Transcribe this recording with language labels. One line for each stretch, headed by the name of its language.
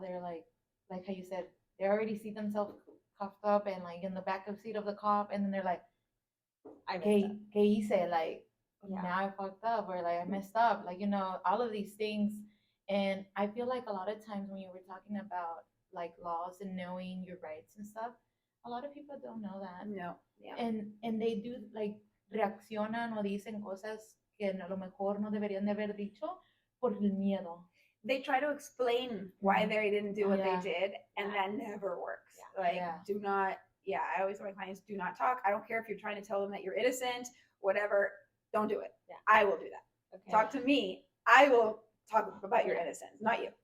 English: They're like how you said, they already see themselves cuffed up and like in the back of seat of the cop, and then they're like,
Spanish: que hice?
English: Like, now I fucked up, or like I messed up, like, all of these things. And I feel like a lot of times when you were talking about like laws and knowing your rights and stuff, a lot of people don't know that. No. Yeah. And they do like
Spanish: reaccionan o dicen cosas que a lo mejor no deberían de haber dicho por el miedo.
English: They try to explain why they didn't do what they did, and that never works. Do not. Yeah, I always tell my clients, do not talk. I don't care if you're trying to tell them that you're innocent, whatever. Don't do it. Yeah. I will do that. Okay. Talk to me. I will talk about your innocence, not you.